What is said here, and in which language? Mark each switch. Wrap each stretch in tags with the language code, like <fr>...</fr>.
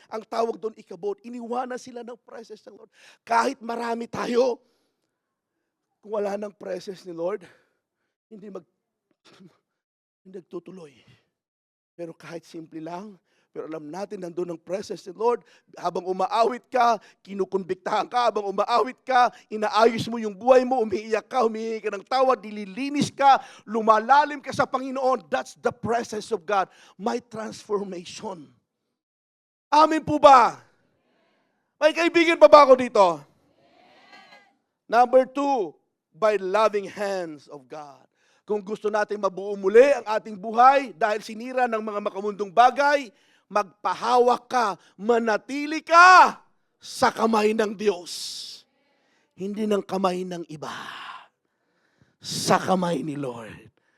<tl>Ang tawag doon, ikabot. Iniwanan sila ng presence ng Lord. Kahit marami tayo, kung wala ng presence ni Lord, hindi nagtutuloy. Pero kahit simple lang, Pero alam natin, nandun ang presence ni Lord. Habang umaawit ka, kinukonbiktahan ka. Habang umaawit ka, inaayos mo yung buhay mo, umiiyak ka, humihingi ka ng tawad, dililinis ka, lumalalim ka sa Panginoon.</tl> <en>That's the presence of God. My transformation.</en> <tl>Amin po ba? May kaibigan pa ba ako dito?</tl> <en>Number 2, by loving hands of God.</en> <tl>Kung gusto natin mabuo muli ang ating buhay dahil sinira ng mga makamundong bagay, magpahawak ka, manatili ka sa kamay ng Diyos. Hindi ng kamay ng iba. Sa kamay ni Lord.</tl>